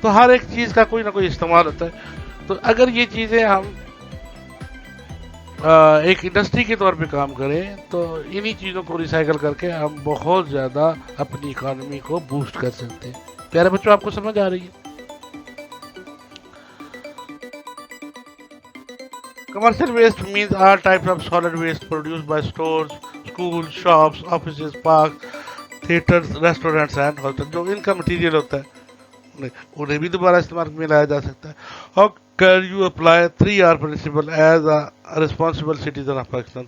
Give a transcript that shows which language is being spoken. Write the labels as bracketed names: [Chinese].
[Hindi] तो हर एक चीज़ का कोई ना कोई इस्तेमाल होता है। तो अगर ये चीज़ें हम एक इंडस्ट्री के तौर पे काम करें तो इन्हीं चीज़ों को रिसाइकल करके हम बहुत ज़्यादा अपनी इकोनॉमी को बूस्ट कर सकते हैं। प्यारे बच्चों, आपको समझ आ रही है? [English] Commercial waste means all types of solid waste produced by stores, schools, shops, offices, parks, theaters, restaurants and hotels. [Hindi] जो इनका मटेरियल होता है उन्हें भी दोबारा इस्तेमाल में लाया जा सकता है। [English] How can you apply 3R principle as a responsible citizen of Pakistan?